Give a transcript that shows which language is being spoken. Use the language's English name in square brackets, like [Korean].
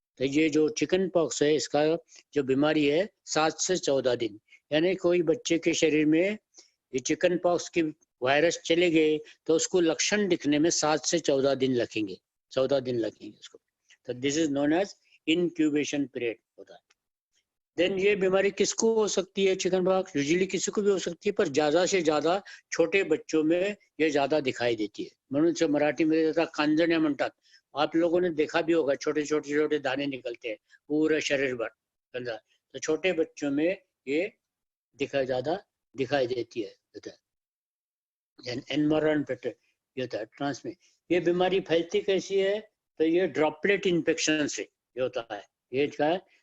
[Hindi] तो ये जो चिकन पॉक्स है इसका जो बीमारी है 7 से 14 दिन, यानी कोई बच्चे के शरीर में ये चिकन पॉक्स की वायरस चले गए तो उसको लक्षण दिखने में 7 से 14 दिन लगेंगे, 14 दिन लगेंगे उसको। तो [English] this is known as incubation period [Hindi] होता है। देन ये बीमारी किसको हो सकती है? चिकन पॉक्स यूजुअली किसी को भी हो सकती है, पर ज्यादा से ज्यादा छोटे बच्चों में ये ज्यादा दिखाई देती है. [Marathi] म्हणून मराठीमध्ये त्याचा कांजण्या म्हणतात. [Hindi] आप लोगों ने देखा भी होगा, छोटे छोटे छोटे दाने निकलते हैं पूरे शरीर भर. तो छोटे बच्चों में ये ज्यादा दिखाई देती है. एनवायरमेंट ये होता है ट्रांसमिट. ये बीमारी फैलती कैसी है? तो ये ड्रॉपलेट इन्फेक्शन से ये होता है. ये क्या है?